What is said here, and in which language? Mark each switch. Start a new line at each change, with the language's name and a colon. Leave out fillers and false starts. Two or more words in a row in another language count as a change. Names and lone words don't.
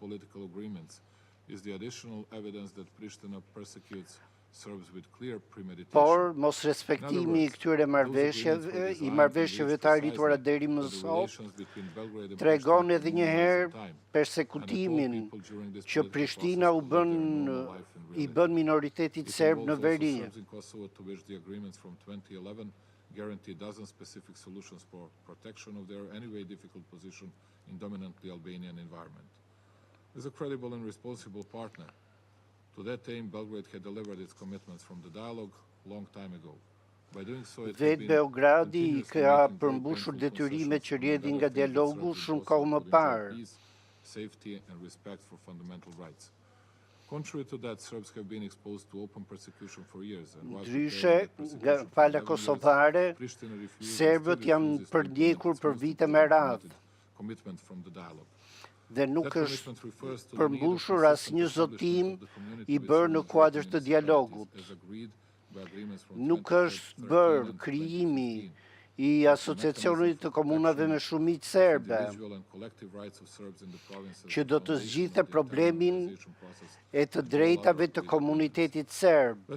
Albanian: Por mos respektimi i këtyre marrëveshjeve të arritura deri më sot tregon edhe një herë persekutimin që Prishtina i bën minoritetit serb në veri.
English: Guarantee dozen specific solutions for protection of their anyway difficult position in dominantly Albanian environment. As a credible and responsible partner, to that aim, Belgrade had delivered its commitments from the dialogue long time ago. By doing so, it
Albanian: Vetë Beogradi ka përmbushur detyrimet që rrjedhin nga dialogu shumë kohë më parë.
English: Safety and respect for fundamental rights. Contrary to that, Serbs have been exposed to open persecution for years.
Albanian: Ndryshe, nga pala kosovare, serbët janë përdjekur për vite me radhë. dhe nuk është përmbushur asnjë zotim i bërë në kuadër të dialogut. Nuk është bërë krijimi i asociacionit të komunave me shumicë serbe, që do të zgjidhte problemin e të drejtave të komunitetit serb.